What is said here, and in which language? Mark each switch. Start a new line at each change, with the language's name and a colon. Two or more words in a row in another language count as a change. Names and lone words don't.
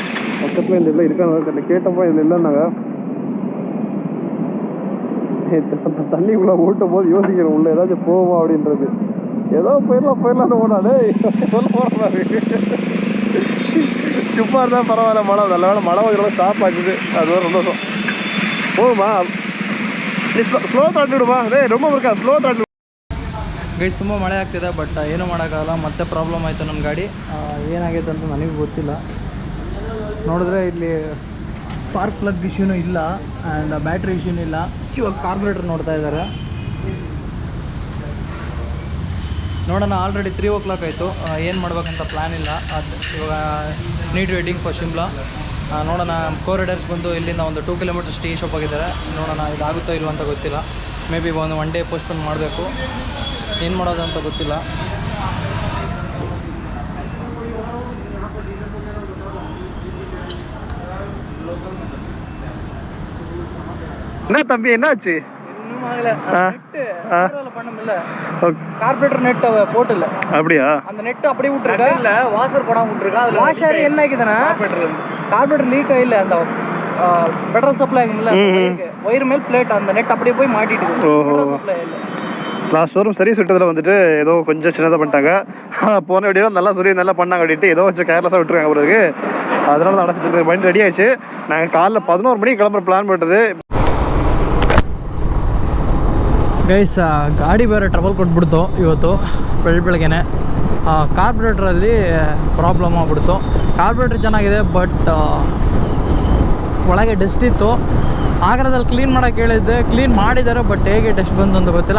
Tamil: பக்கத்தில் இந்த இல்லை இருக்காங்க கேட்டப்போ இதில் இல்லைன்னாங்க. தண்ணிக்குள்ளே ஓட்டும் போது யோசிக்கிறேன் உள்ள ஏதாச்சும் போவோமா அப்படின்றது. ஏதோ போயிடலாம்னு ஓடாது போகிறாரு. சும்மா இருந்தால் பரவாயில்ல. மழை நல்ல வேலை மழை கொஞ்சம் ஸ்டாப் ஆகுது, அது ஒரு சந்தோஷம். போகுமா நீ ஸ்லோ தாட்டிவிடுமா? ரொம்ப இருக்கா ஸ்லோ தாட்டி
Kannada: ಗೈಸ್. ತುಂಬ ಮಳೆ ಆಗ್ತಿದೆ, ಬಟ್ ಏನೂ ಮಾಡೋಕ್ಕಾಗಲ್ಲ. ಮತ್ತೆ ಪ್ರಾಬ್ಲಮ್ ಆಯಿತು ನಮ್ಮ ಗಾಡಿ. ಏನಾಗೈತೆ ಅಂತ ನನಗೂ ಗೊತ್ತಿಲ್ಲ. ನೋಡಿದ್ರೆ ಇಲ್ಲಿ
English: spark plug
Kannada: ಇಶ್ಯೂನೂ ಇಲ್ಲ
English: and battery
Kannada: ಇಶ್ಯೂನೂ ಇಲ್ಲ. ಇವಾಗ ಕಾರ್ಬೊರೇಟರ್ ನೋಡ್ತಾ ಇದ್ದಾರೆ. ನೋಡೋಣ.
English: already 3 o'clock
Kannada: ಆಯಿತು. ಏನು ಮಾಡ್ಬೇಕಂತ ಪ್ಲ್ಯಾನ್ ಇಲ್ಲ. ಅದು ಇವಾಗ
English: need waiting for Shimla.
Kannada: ನೋಡೋಣ. ಕೋರಿಡರ್ಸ್ ಬಂದು ಇಲ್ಲಿಂದ ಒಂದು 2 kilometers
English: tea shop
Kannada: ಆಗಿದ್ದಾರೆ. ನೋಡೋಣ ಇದಾಗುತ್ತೋ ಇಲ್ವೋ ಅಂತ ಗೊತ್ತಿಲ್ಲ.
English: may be one day postpone
Kannada: ಮಾಡಬೇಕು. ಏನು ಮಾಡೋದು ಅಂತ ಗೊತ್ತಿಲ್ಲ.
Tamil: என்ன தம்பி என்னாச்சு? இன்னும் ஆகல.
English: carburetor net
Tamil: போட்டுல. அப்படியா? அந்த நெட் அப்படியே விட்டுருக்கா, இல்ல வாஷர் போடாம விட்டுருக்கா. அதுல வாஷர் என்ன ஆகுதுன்னா
English: carburetor leak
Tamil: ஆயில்ல. அந்த
English: petrol supply
Tamil: ஆகும்ல, ஒயர் மேல் பிளேட் அந்த நெட் அப்படியே போய் மாட்டிட்டு
English: petrol supply
Tamil: இல்ல.
English: last showroom service
Tamil: விட்டதில் வந்துட்டு ஏதோ கொஞ்சம் சின்னதாக பண்ணிட்டாங்க. போன வீடியோ நல்லா நல்லா பண்ணாங்க அப்படின்ட்டு ஏதோ கொஞ்சம் கேர்லெஸ்ஸாக விட்டுருக்காங்க பிறகு. அதனால தான் அடைச்சிட்டு வண்டி ரெடி ஆயிடுச்சு. நாங்கள் காலைல 11 மணிக்கு கிளம்புற பிளான் பண்ணிட்டது.
Kannada: ಗೈಸ್, ಗಾಡಿ ಬೇರೆ ಟ್ರಬಲ್ ಕೊಟ್ಬಿಡ್ತು ಇವತ್ತು ಬೆಳಗ್ಗೆನೆ. ಕಾರ್ಬೊರೇಟ್ರಲ್ಲಿ ಪ್ರಾಬ್ಲಮ್ ಆಗ್ಬಿಡ್ತು. ಕಾರ್ಬೊರೇಟ್ರ್ ಚೆನ್ನಾಗಿದೆ, ಬಟ್ ಒಳಗೆ ಡಸ್ಟ್ ಇತ್ತು. ಆಗರದಲ್ಲಿ ಕ್ಲೀನ್ ಮಾಡೋಕ್ಕೆ ಹೇಳಿದ್ದೆ, ಕ್ಲೀನ್ ಮಾಡಿದ್ದಾರೆ, ಬಟ್ ಹೇಗೆ ಡಸ್ಟ್ ಬಂತು ಅಂತ ಗೊತ್ತಿಲ್ಲ.